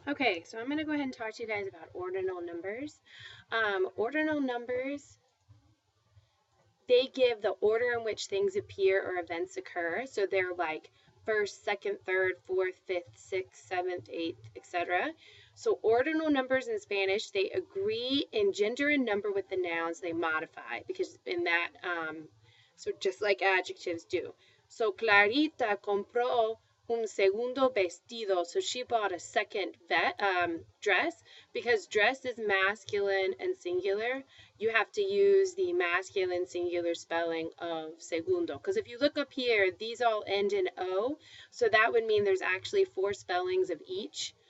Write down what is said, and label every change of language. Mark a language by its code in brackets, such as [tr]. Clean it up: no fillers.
[en] Okay, so I'm going to go ahead and talk to you guys about ordinal numbers. Ordinal numbers, they give the order in which things appear or events occur. So they're like first, second, third, fourth, fifth, sixth, seventh, eighth, etc. So ordinal numbers in Spanish, they agree in gender and number with the nouns, they modify because in that, so just like adjectives do. [es] So Clarita compró un segundo vestido. [en] So she bought a second dress because dress is masculine and singular. You have to use the masculine singular spelling of segundo. Because if you look up here, these all end in O. So that would mean there's actually 4 spellings of each.